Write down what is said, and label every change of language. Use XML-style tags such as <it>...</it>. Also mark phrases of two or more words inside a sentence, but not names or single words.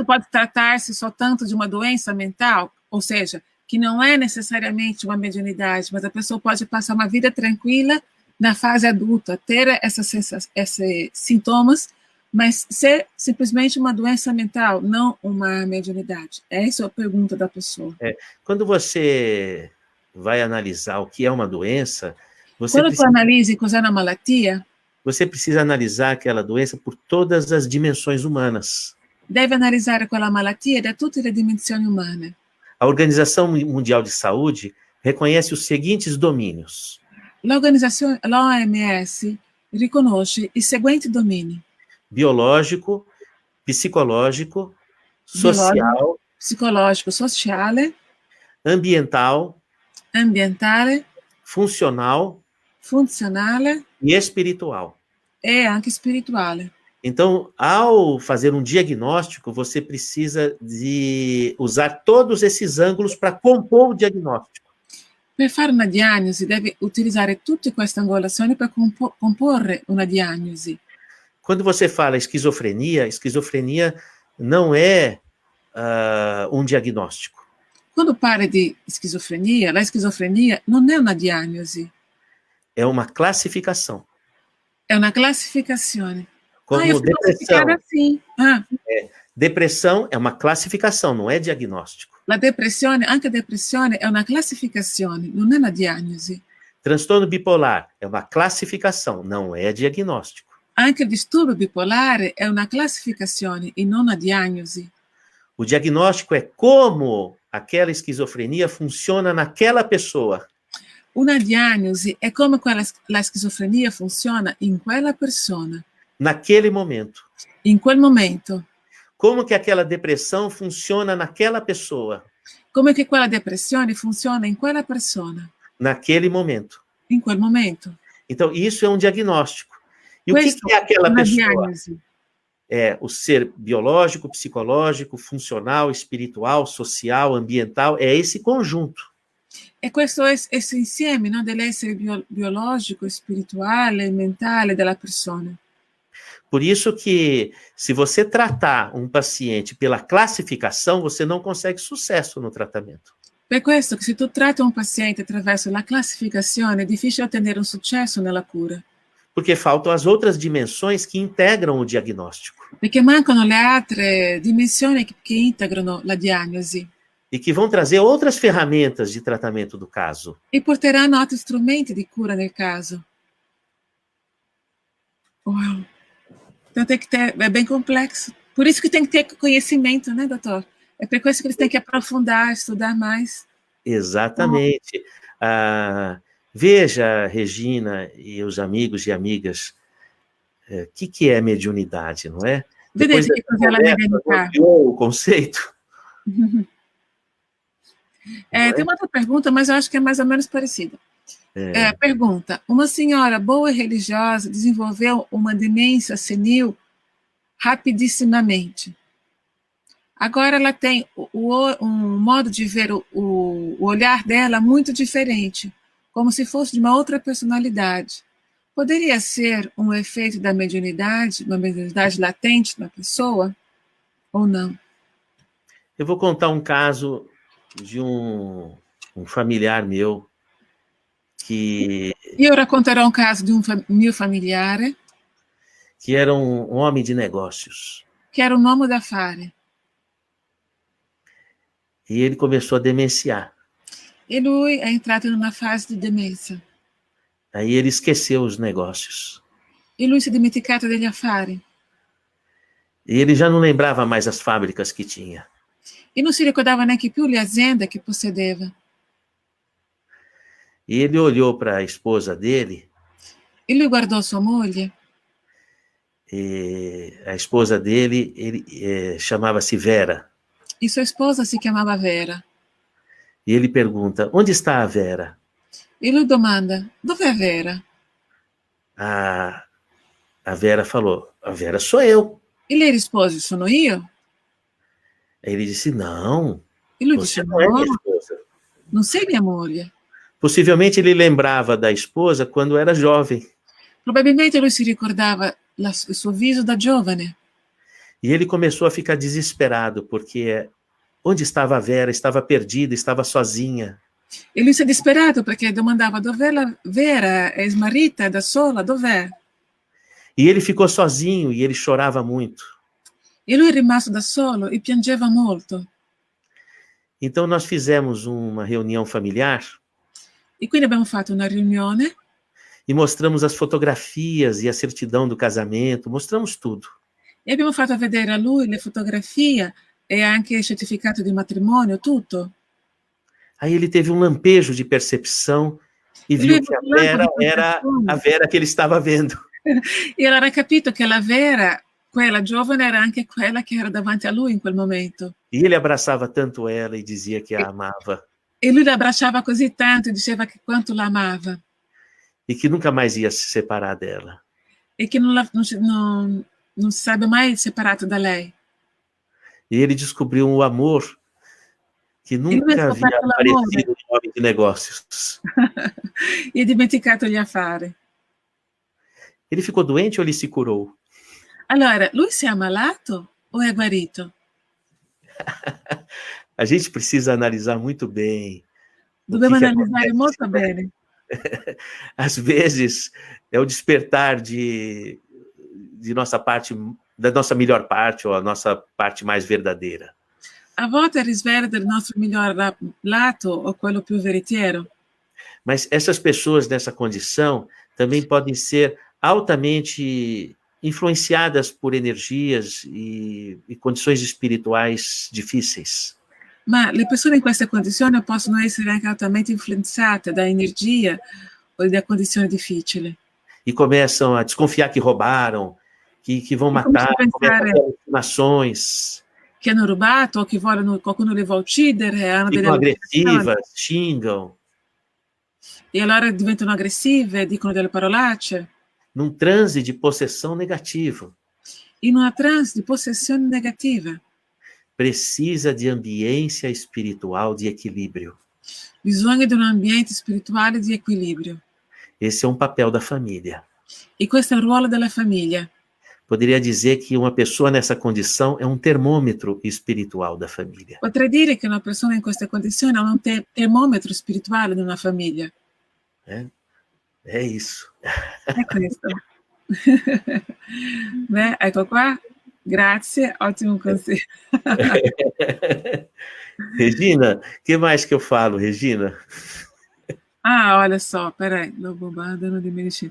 <pt>isso pode tratar-se só tanto de uma doença mental, ou seja, que não é necessariamente uma mediunidade, mas a pessoa pode passar uma vida tranquila na fase adulta, ter esses sintomas, mas ser simplesmente uma doença mental, não uma mediunidade. Essa é a pergunta da pessoa. Quando você vai analisar o que é uma doença,</pt> <it>Quando tu analisi cos'è una malattia,</it> <pt>você precisa analisar aquela doença por todas as dimensões humanas.</pt> <it>deve analizzare quella malattia da tutte le dimensioni umane.</it> <pt>A Organização Mundial de Saúde reconhece os seguintes domínios:</pt> <it>L'OMS riconosce i seguenti domini:</it> <pt>biológico, psicológico,</pt> <it>biologico,</it> <pt>social,</pt> <it>psicologico, sociale,</it> <pt>ambiental,</pt> <it>ambientale,</it> <pt>funcional</pt> <it>funzionale</it> <pt>e espiritual.</pt> <it>e anche spirituale.</it> <pt>Então, ao fazer um diagnóstico, você precisa de usar todos esses ângulos para compor o diagnóstico.</pt> <it>Per fare una diagnosi deve utilizzare tutte queste angolazioni per comporre una diagnosi.</it> <pt>Quando você fala esquizofrenia não é um diagnóstico.</pt> <it>Quando parla di schizofrenia, la schizofrenia non è una diagnosi.</it> <pt>É uma classificação.</pt> <it>È una classificazione.</it> <pt>Como Eu fui classificada assim. Depressão é uma classificação, não é diagnóstico.</pt> <it>La depressione, anche depressione, è una classificazione, non è una diagnosi.</it> <pt>Transtorno bipolar é uma classificação, não é diagnóstico.</pt> <it>Anche il disturbo bipolare è una classificazione e non una diagnosi.</it> <pt>O diagnóstico é como aquela esquizofrenia funciona naquela pessoa.</pt> <it>Una diagnosi è come la schizofrenia funziona in quella persona.</it> <pt>Naquele momento.</pt> <it>In quel momento.</it> <pt>Como que aquela depressão funciona naquela pessoa.</pt> <it>Come che quella depressione funziona in quella persona.</it> <pt>Naquele momento.</pt> <it>In quel momento.</it> <pt>Então, isso é um diagnóstico.</pt> <it>E questo</it> <pt>o que é aquela pessoa?</pt> <it>Diagnosi.</it> <pt>É o ser biológico, psicológico, funcional, espiritual, social, ambiental, é esse conjunto.</pt> <it>E questo è esse insieme, no, dell'essere biologico, spirituale e mentale della persona.</it> <pt>Por isso que, se você tratar um paciente pela classificação, você não consegue sucesso no tratamento.</pt> <it>Per questo che se tu tratti un paziente attraverso la classificazione è difficile ottenere un successo nella cura.</it> <pt>Porque faltam as outras dimensões que integram o diagnóstico.</pt> <it>Perché mancano le altre dimensioni che integrano la diagnosi.</it> <pt>E que vão trazer outras ferramentas de tratamento do caso.</pt> <it>E porteranno altri strumenti di cura nel caso.</it> <pt>Uau! Então tem que ter, é bem complexo. Por isso que tem que ter conhecimento, né, doutor? É por isso que eles têm que aprofundar, estudar mais. Exatamente. Veja, Regina e os amigos e amigas, o que é mediunidade, não é? Depois</pt> <it>Vedete che cos'è la medianità?</it> <pt>O conceito. Tem uma outra pergunta, mas eu acho que é mais ou menos parecida. Pergunta: uma senhora boa e religiosa desenvolveu uma demência senil rapidissimamente. Agora ela tem um modo de ver o olhar dela muito diferente, como se fosse de uma outra personalidade. Poderia ser um efeito da mediunidade, uma mediunidade latente na pessoa, ou não? Eu vou contar um caso de um familiar meu que...</pt> <it>Io racconterò un caso di un mio familiare</it> <pt>que era um homem de negócios. Que era um</pt> <it>uomo d'affari.</it> <pt>E ele começou a demenciar.</pt> <it>E lui è entrato in una fase di demenza.</it> <pt>Aí ele esqueceu os negócios.</pt> <it>E lui si è dimenticato degli affari.</it> <pt>E ele já não lembrava mais as fábricas que tinha.</pt> <it>E non si ricordava neanche più le aziende che possedeva.</it> <pt>E ele olhou para a esposa dele,</pt> <it>E lui guardò sua moglie,</it> <pt>e a esposa dele chamava-se Vera.</pt> <it>e sua sposa si chiamava Vera.</it> <pt>E ele pergunta, onde está a Vera?</pt> <it>E lui domanda, dov'è Vera?</it> <pt>A Vera falou, a Vera sou eu.</pt> <it>E lei rispose, sono io.</it> <pt>Aí ele disse, não,</pt> <it>E lui</it> <pt>você</pt> <it>disse,</it> <pt>não é</pt> <it>no,</it> <pt>minha esposa.</pt> <it>non sei mia moglie.</it> <pt>Possivelmente ele lembrava da esposa quando era jovem.</pt> <it>Probabilmente lui si ricordava il suo viso da giovane.</it> <pt>E ele começou a ficar desesperado, porque onde estava a Vera? Estava perdida, estava sozinha.</pt> <it>E lui si è disperato perché domandava, dov'è la Vera? È smarrita, è da sola, dov'è?</it> <pt>E ele ficou sozinho e ele chorava muito.</pt> <it>E lui è rimasto da solo e piangeva molto.</it> <pt>Então nós fizemos uma reunião familiar</pt> <it>E quindi abbiamo fatto una riunione</it> <pt>e mostramos as fotografias e a certidão do casamento, mostramos tudo.</pt> <it>e abbiamo fatto vedere a lui le fotografie e anche il certificato di matrimonio, tutto.</it> <pt>Aí ele teve um lampejo de percepção e viu que a Vera era a Vera que ele estava vendo.</pt> <it>E allora ha capito che la Vera, quella giovane, era anche quella che era davanti a lui in quel momento.</it> <pt>E ele abraçava tanto ela e dizia que a amava.</pt> <it>E lui la abbracciava così tanto e diceva che quanto la amava.</it> <pt>E que nunca mais ia se separar dela.</pt> <it>E che non si sarebbe mai separato da lei.</it> <pt>E ele descobriu um amor que nunca havia aparecido em homem de negócios.</pt> <it>E ha dimenticato gli affari.</it> <pt>Ele ficou doente ou ele se curou?</pt> <it>Allora, lui si è ammalato o è guarito?</it> <pt>A gente precisa analisar muito bem.</pt> <it>Dobbiamo analizzare molto bene.</it> <pt>Às vezes é o despertar de nossa parte, da nossa melhor parte, ou a nossa parte mais verdadeira.</pt> <it>A volte è il risveglio del nostro miglior lato o quello più veritiero.</it> <pt>Mas essas pessoas nessa condição também podem ser altamente influenciadas por energias e condições espirituais difíceis.</pt> <it>Ma le persone in queste condizioni possono essere anche altamente influenzate da energia o da condizioni difficili.</it> <pt>E começam a desconfiar que roubaram, que vão matar, começam a ter alucinações.</pt> <it>Che hanno rubato o che qualcuno li va a uccidere, hanno</it> <pt>ficam agressivas, xingam.</pt> <it>E allora diventano aggressive, dicono delle parolacce.</it> <pt>Num transe de possessão negativo.</pt> <it>In una trance di possessione negativa.</it> <pt>Precisa de ambiência espiritual de equilíbrio.</pt> <it>Bisogna di un ambiente spirituale di equilibrio.</it> <pt>Esse é um papel da família.</pt> <it>E questo è il ruolo della famiglia.</it> <pt>Poderia dizer que uma pessoa nessa condição é um termômetro espiritual da família.</pt> <it>Potrei dire che una persona in queste condizioni è un termometro spirituale di una famiglia.</it> <pt>É isso.</pt> <it>È questo. Beh, ecco qua. Grazie, ottimo consiglio.</it> <pt>Regina, o que mais que eu falo, Regina? Olha só, peraí, lobobarda de medicina.</pt>